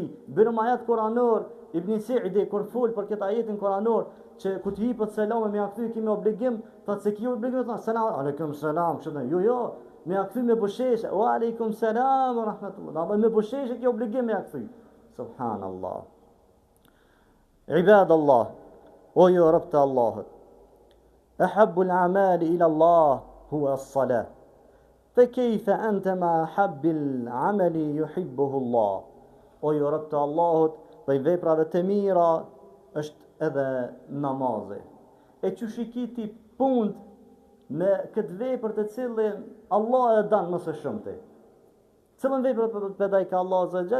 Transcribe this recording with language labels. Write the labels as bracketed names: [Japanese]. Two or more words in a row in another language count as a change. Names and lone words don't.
[Albanian] Bërëm ajet kuranor, Ibn Sa'di kur fol për këtë ajetin kuranor, që ku të hipët selam me ia kthy kemi obligim, thotë se ki obligim të [Arabic] سلام عليكم سلام, [Albanian] kështu. Jo, me ia kthy me bushqesh, [Arabic] وعليكم السلام ورحمة الله. [Albanian] Dhe me bushqesh ki obligim me ia kthy. Subhanallah. Ibadallah, o ju rob të Allahut. [Arabic] أحب الأعمال إلى الله هو الصلاة. فكيف أنت مع حب العمل يحبه الله. [Albanian] O ju rob të Allahut, prej veprave të mira është edhe namazi. E që shikiti punë me këtë vepër të cilën Allah e dan më së shumti. Cilën vepër përdaj ka Allah [Arabic] عز وجل?